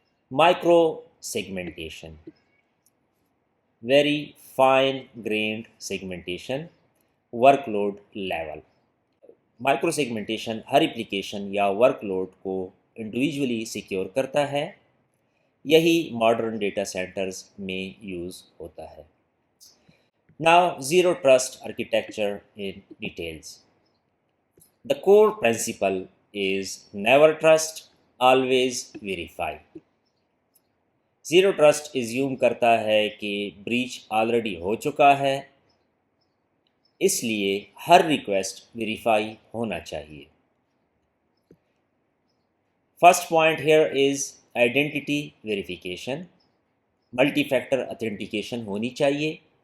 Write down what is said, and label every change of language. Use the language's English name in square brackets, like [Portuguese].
[Urdu] Micro segmentation: very fine grained segmentation, work load level. Micro segmentation ہر application یا work load کو individually secure کرتا ہے، یہی modern data centres میں use ہوتا ہے۔ [English] Now, zero trust architecture in details. The core principle is never trust, always verify. [Urdu] Zero trust assume کرتا ہے کہ بریچ آلریڈی ہو چکا ہے، اس لیے ہر ریکویسٹ ویریفائی ہونا چاہیے۔ [English] First point here is identity verification. [Urdu] Multi factor authentication ہونی چاہیے۔